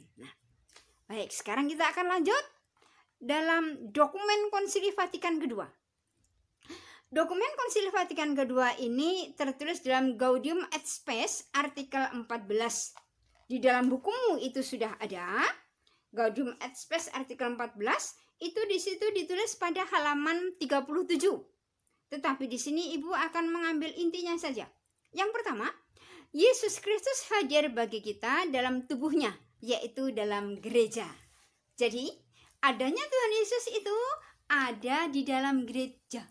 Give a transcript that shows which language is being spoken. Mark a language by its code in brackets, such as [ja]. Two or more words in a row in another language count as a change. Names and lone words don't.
[id] Nah, baik, sekarang kita akan lanjut dalam dokumen Konsili Vatikan kedua. Dokumen Konsili Vatikan kedua ini tertulis dalam Gaudium et Spes artikel 14. Di dalam bukumu itu sudah ada. Gaudium et Spes artikel 14 itu di situ ditulis pada halaman 37. Tetapi di sini Ibu akan mengambil intinya saja. Yang pertama, Yesus Kristus hadir bagi kita dalam tubuhnya, yaitu dalam gereja. Jadi, adanya Tuhan Yesus itu ada di dalam gereja.